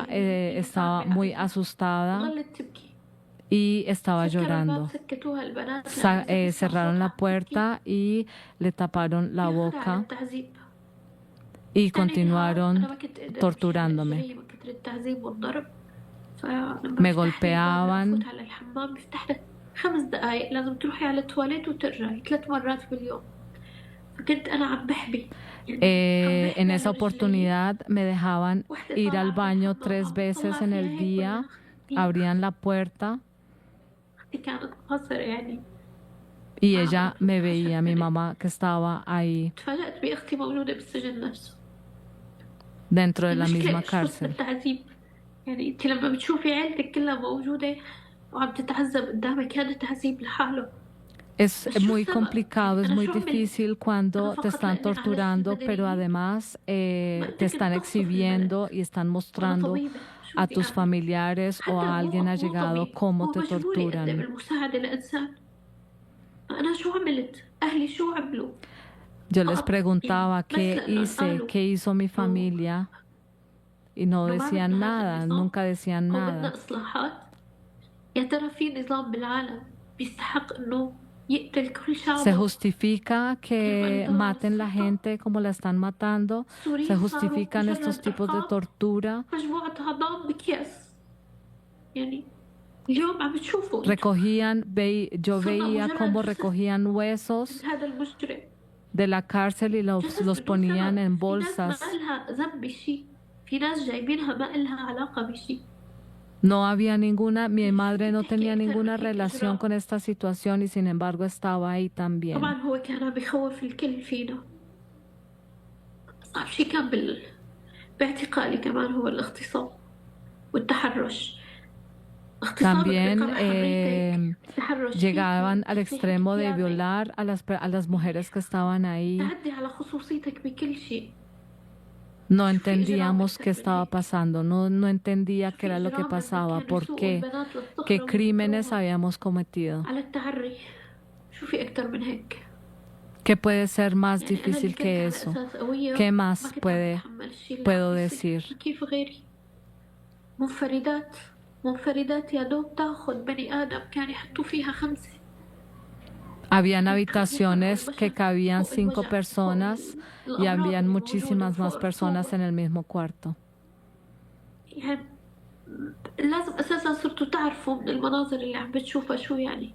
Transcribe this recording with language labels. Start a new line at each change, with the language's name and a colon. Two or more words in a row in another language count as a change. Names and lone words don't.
Spanish: Estaba muy asustada y estaba llorando. Cerraron la puerta y le taparon la boca y continuaron torturándome. Me golpeaban.
Arabic: خمس دقايق لازم تروحي على التواليت وترجعي 3 مرات باليوم. فكنت أنا عم بحبي.
Spanish: En esa oportunidad me dejaban ir al baño 3 veces en el día, abrían la puerta
Arabic: كانت قصر يعني.
Spanish: y ella me veía, mi mamá que estaba ahí
Arabic: تفاجأت بأختي موجودة بالسجن نفسه.
Spanish: dentro de la misma
Arabic: المشكلة إيش
Spanish: cárcel.
Arabic: التعذيب؟ يعني أنت لما بتشوفي عيلتك كلها موجودة وعم تتعذب قدامك هذا تعذيب لحاله.
Spanish: Es muy complicado, es muy difícil cuando te están torturando, pero además te están exhibiendo y están mostrando a tus familiares o a alguien allegado cómo te torturan. Yo les preguntaba qué hice, qué hizo mi familia y no decían nada, nunca decían nada.
Arabic: يا ترى في نظام بالعالم بيستحق إنه يقتل كل
Spanish: Se
Arabic: شعبه.
Spanish: justifica que maten la gente como la están matando. Se justifican estos tipos de tortura.
Arabic: مجموعة أعضاء بأكياس. يعني اليوم عم بتشوفوا
Spanish: Yo veía cómo recogían huesos
Arabic: هذا المجرم.
Spanish: de la cárcel y los ponían en bolsas.
Arabic: في ناس ما إلها ذنب بشيء. في ناس جايبينها ما إلها علاقة بشيء.
Spanish: No había mi madre no tenía ninguna relación con esta situación y sin embargo estaba ahí también.
Arabic: طبعا هو كان بيخوف الكل فينا. أصعب شيء كان باعتقالي كمان هو الاغتصاب والتحرش.
Spanish: También llegaban al extremo de violar a las mujeres que estaban ahí.
Arabic: تعدي على خصوصيتك بكل شيء.
Spanish: No entendíamos qué estaba pasando, no entendía qué era lo que pasaba, por qué, qué crímenes habíamos cometido.
Arabic: على التعري. شو في أكتر من هيك؟
Spanish: ¿Qué puede ser más difícil que eso? ¿Qué más puedo decir?
Arabic: كيف غيري؟ منفردات يا دوب تاخذ بني آدم كان يحطوا فيها 5.
Spanish: Habían habitaciones que cabían 5 personas y habían muchísimas más personas en el mismo cuarto.
Arabic: يعني لازم أساسا صرتوا تعرفوا من المناظر اللي عم بتشوفها شو يعني.